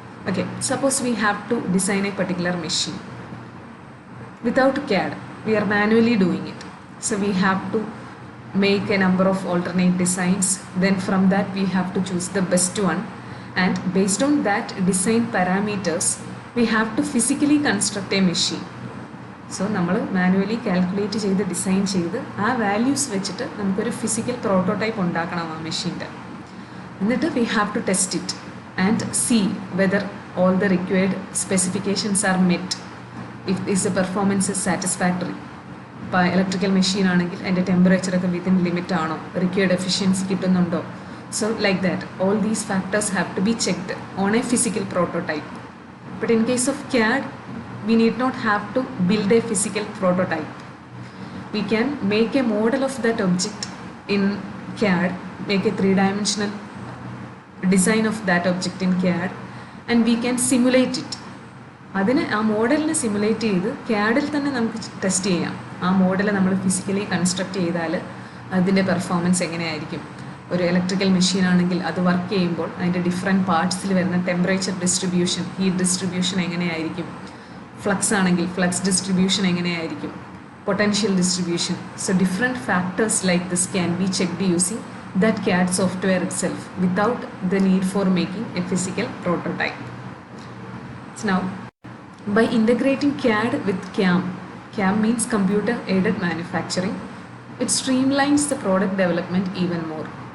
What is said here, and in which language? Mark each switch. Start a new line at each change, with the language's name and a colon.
English: Okay, suppose we have to design a particular machine. Without CAD, we are manually doing it. So we have to make a number of alternate designs. Then from that we have to choose the best one. And based on that design parameters, we have to physically construct a machine.
Malayalam: So നമ്മൾ manually calculate ചെയ്ത് design ചെയ്ത് ആ values വെച്ചിട്ട് നമുക്കൊരു physical prototype ഉണ്ടാക്കണം ആ മെഷീൻ്റെ. എന്നിട്ട്
English: We have to test it and see whether all the required specifications are met, if is the performance is satisfactory.
Malayalam: ഇപ്പോൾ ഇലക്ട്രിക്കൽ മെഷീൻ ആണെങ്കിൽ അതിൻ്റെ ടെമ്പറേച്ചറൊക്കെ വിത്തിൻ ലിമിറ്റ് ആണോ, റിക്വയർഡ് എഫിഷ്യൻസി കിട്ടുന്നുണ്ടോ.
English: So like that, all these factors have to be checked on a physical prototype. But in case of CAD, we need not have to build a physical prototype. We can make a model of that object in CAD, make a three-dimensional design of that object in CAD, and we can simulate it.
Malayalam: അതിനെ ആ മോഡലിനെ simulate ചെയ്ത് CAD-ൽ തന്നെ നമുക്ക് test ചെയ്യാം. ആ model നമ്മൾ physically construct ചെയ്താൽ അതിൻ്റെ പെർഫോമൻസ് എങ്ങനെയായിരിക്കും. ഒരു ഇലക്ട്രിക്കൽ മെഷീൻ ആണെങ്കിൽ അത് വർക്ക് ചെയ്യുമ്പോൾ അതിൻ്റെ ഡിഫറെൻറ്റ് പാർട്സിൽ വരുന്ന ടെമ്പറേച്ചർ ഡിസ്ട്രിബ്യൂഷൻ, ഹീറ്റ് ഡിസ്ട്രിബ്യൂഷൻ എങ്ങനെയായിരിക്കും. ഫ്ലക്സ് ആണെങ്കിൽ ഫ്ലക്സ് ഡിസ്ട്രിബ്യൂഷൻ എങ്ങനെയായിരിക്കും.
English: Potential distribution. So different factors like this can be checked using that CAD software itself without the need for making a physical prototype. So now, by integrating CAD with CAM, CAM means computer aided manufacturing, it streamlines the product development even more.